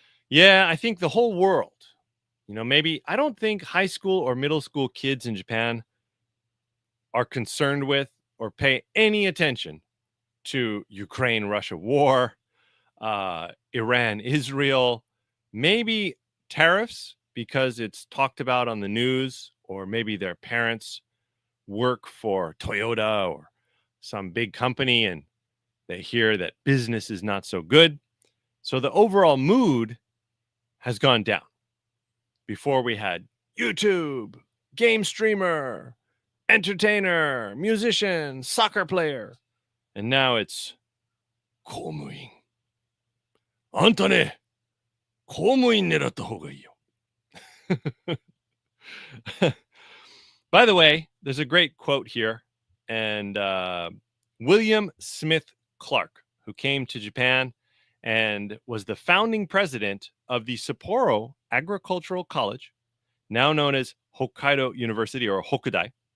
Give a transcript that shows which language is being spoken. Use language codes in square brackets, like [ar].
[en] Yeah, I think the whole world, maybe I don't think high school or middle school kids in Japan are concerned with or pay any attention to Ukraine-Russia war, Iran-Israel, maybe tariffs because it's talked about on the news, or maybe their parents work for Toyota or some big company and they hear that business is not so good. So the overall mood has gone down. Before we had YouTube, game streamer, entertainer, musician, soccer player, and now it's 公務員。 [ja] あんたね、公務員狙った方がいいよ。 [en] By the way, there's a great quote here, and William Smith Clark, who came to Japan and was the founding president of the Sapporo Agricultural College, now known as Hokkaido University or Hokudai.